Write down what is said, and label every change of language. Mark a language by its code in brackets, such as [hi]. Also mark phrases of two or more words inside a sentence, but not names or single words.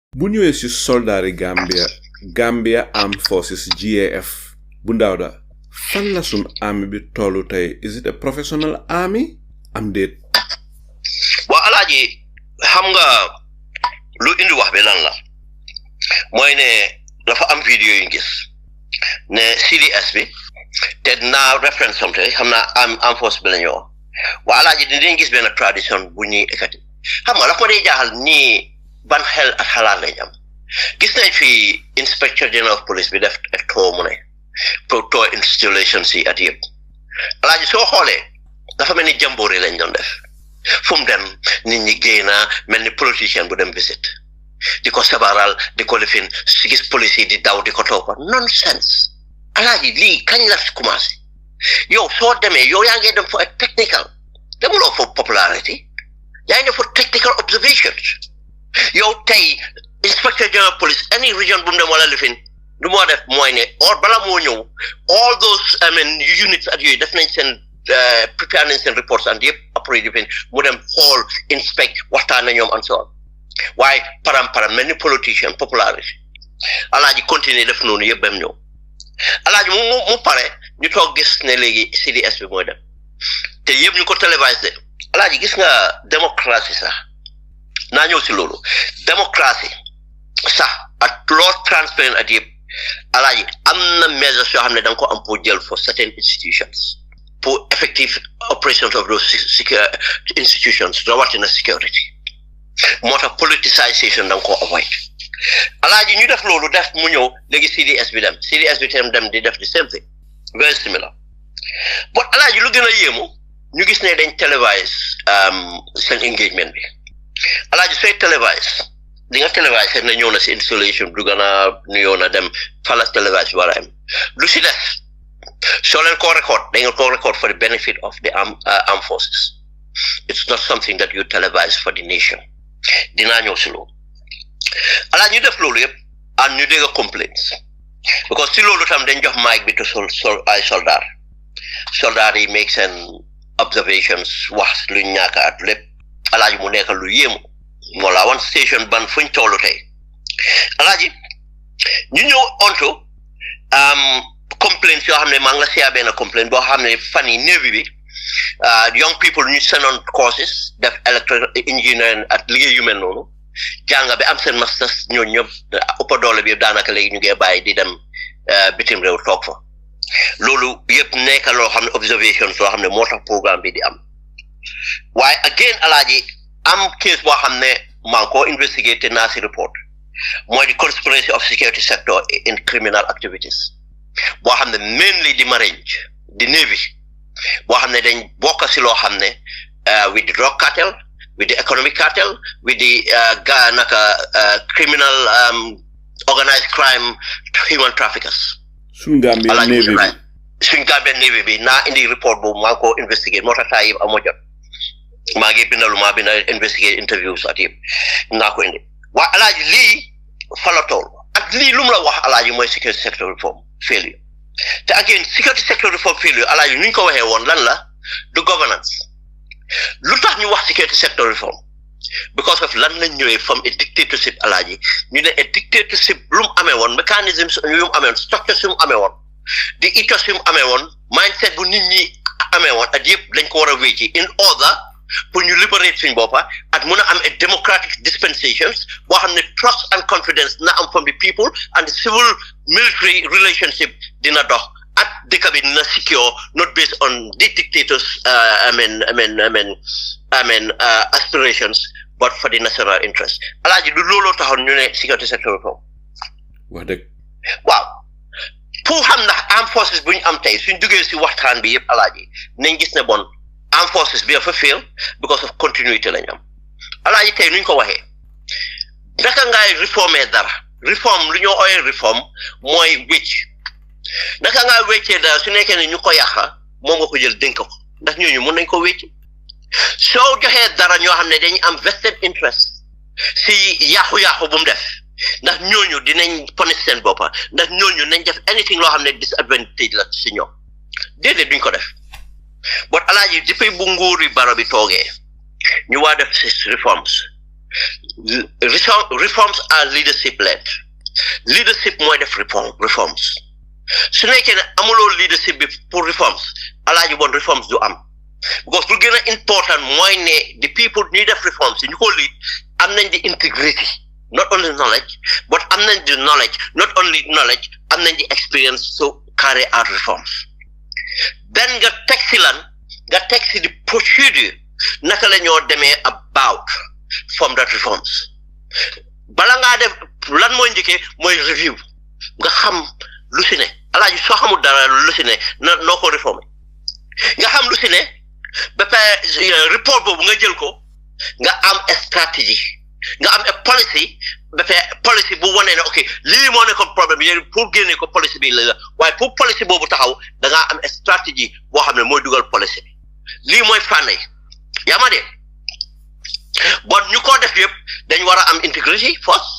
[wo] bu ñëwee ci soldari Gambia Armed Forces GAF bu ndawda fan la sun army bi tollu tay [en] is it a professional army [wo] am déet wa alaaji xam nga lu indi wax bi lan la mooy ne dafa am vidéo yu gis ne CDS bi te na reference somte xam na am force bi lañu wa alaaji dinañ gis benn tradition bu ñuy ekati xam nga la ko dee jaaxal ni ban xel ak xalaat lañ am gis nañ fi [en] inspector general of police [wo] bi def tour mu ne proto installation si at yëpp alaaji soo xoolee dafa mel ni jamboori lañ doon def fu mu dem nit ñi génna mel ni politicien bu dem visit di ko sabaral di ko lifin si gis police yi di daw di ko toppa nonsense alaaji lii kañ la commencé yow soo demee yow yaa ngi dem [en] for a technical [wo] demuloo [en] for popularity [wo] yaa ngi dem [en] for technical observations [wo] yow tey [en] inspector general police any region [wo] bu mu dem wala lifin lu moo def mooy ne or bala moo ñëw [en] all those units [wo] at yooyu def nañ seen prepare nañ seen [en] reports and [wo] yëpp après lifin mu dem xool inspect waxtaan na ñoom [en] and so on [wo] waaye param mel ni politicien popularity alaaji continuer def noonu yëpp bam ñëw alaaji mu pare ñu toog gis ne léegi CDS bi mooy dem te yëpp ñu ko télévisé alaaji gis nga démocratie sax naa ñëw si loolu démocratie sax ak loo transparent at yëpp alaaji am na mesures yoo xam ne da nga ko am pour jël [en] for certain institutions [wo] pour [en] effective operations of those institutions [wo] rawatina security moo tax politicization da nga ko avoid alaaji ñu def loolu def mu ñëw léegi CDS bi dem di def [en] the same thing very similar but [wo] alaaji lu gën a yéemu ñu gis ne dañ télévise seen engagement bi alaaji sooy télévise di nga télévise na ñëw na si installation du gën a nuyoo na dem fala télévise war a am lu si def soo leen ko record da ngeen ko [en] record for the benefit of the armed forces it's not something that you televise for the nation [wo] dinaa ñëw si loolu alaaji ñu def loolu yëpp and ñu dégg [en] complaints because [wo] si loolu tam dañ jox mic bi to ay soldat yi make seen observations wax lu ñàkk at lépp alaaji mu nekk lu yéemu moo la [en] one station [wo] ban fuñ tollu tey alaaji ñu ñëw [en] onto complaints [wo] yoo xam ne maa ngi la siyaa benn complaint boo xam ne fan yi Navy bi [en] young people [wo] ñu senoon courses def [en] electrical engineering [wo] at liggéey yu mel noonu jànga bi am seen masters ñoo ñëpp ëpp doole bi daanaka léegi ñu ngi bàyyi di dem bitim réew toog fa loolu yëpp nekk loo xam ne observations loo xam ne moo tax programme bi di am waaye again alaaji am case boo xam ne maa ngi ko investigate naa si report mooy [en] the conspiracy of security sector in criminal activities [wo] boo xam ne mainly di marine di navy boo xam ne dañ bokk si loo xam ne [en] with the drug cartel with the economic cartel with the criminal organized crime human traffickers [wo] suñ Gambia navy bi naa indi report boobu maa ngi ko investigate moo tax taa yëpp amoo jot maa ngi binda [en] investigate interviews [wo] at yëpp naa ko indi waa alaaji lii falatool ak lii lu mu la wax alaaji mooy [en] security sector reform failure [wo] te again [en] security sector reform failure [wo] alaaji nu ñu ko waxee woon lan la du governance lu tax ñu wax [en] security sector reform because of [wo] lan lañ ñëwee [en] from a dictatorship [wo] alaaji ñu ne [en] a dictatorship [wo] lu mu amee woon mécanismes yu mu amee woon structures yu mu amee woon di ethos yu mu amee woon mindset bu nit ñi amee woon at yëpp dañ ko war a wécci [en] in order [wo] pour ñu liberate suñ boppa at mun a am [en] a democratic dispensations [wo] boo xam ne [en] trust and confidence [wo] na am [en] from the people and the civil military relationship [wo] dina dox at dëkk bi dina [en] secure not based on the dictators aspirations but for the national interest [wo] alaaji du looloo taxoon ñu ne [en] security sector reform [wo] wax dëgg waaw pour xam ndax [en] armed forces [wo] bu ñu am tey suñ duggee si waxtaan bi yëpp alaaji nañ gis ne bon [en] armed forces [wo] bi dafa [en] fail because of continuity [wo] lañ am alaaji tey nuñ ko waxee naka ngay réformer dara réforme lu ñoo ooyee réforme mooy wécc naka ngaa wéccee dara su nekkee ne ñu ko yàqa moom nga ko jël dénk ko ndax ñooñu mën nañ ko wécc soo joxee dara ñoo xam ne dañu am [en] vested interest [wo] si yàqu-yàqu bu mu def ndax ñooñu dinañ punish seen boppa ndax ñooñu nañ def anything loo xam ne disadvantage la si ñoom déedéet duñ ko def but alaaji depuis bu nguuri baro bi toogee ñu waa def si [en] reforms reforms are leadership led. [wo] Leadership mooy def reforms su nekkee ne amuloo leadership bi pour reforms alaaji bon reforms du am because lu gën a important mooy ne [en] the people need [wo] def reforms ñu ko lead am nañ [en] the integrity not only knowledge but [wo] am nañ [en] the knowledge not only knowledge [wo] am nañ [en] the experience to carry out reforms then [wo] nga teg si [en] the procedure [wo] naka la ñoo demee [en] about from that reforms [wo] bala ngaa def lan mooy njëkkee mooy review nga xam lu si ne alaaji soo xamul dara lu si ne noo ko réformer nga xam lu si ne ba pare report boobu nga jël ko nga am stratégie nga am policy ba pare policy bu wane ne ok lii moo nekkoon problème yéen pour génne ko policy bi la waaye pour policy boobu taxaw da ngaa am stratégie boo xam ne mooy dugal policy bi lii mooy fànn yi yaa ma de bon ñu ko def yëpp dañ war a am [en] integrity first.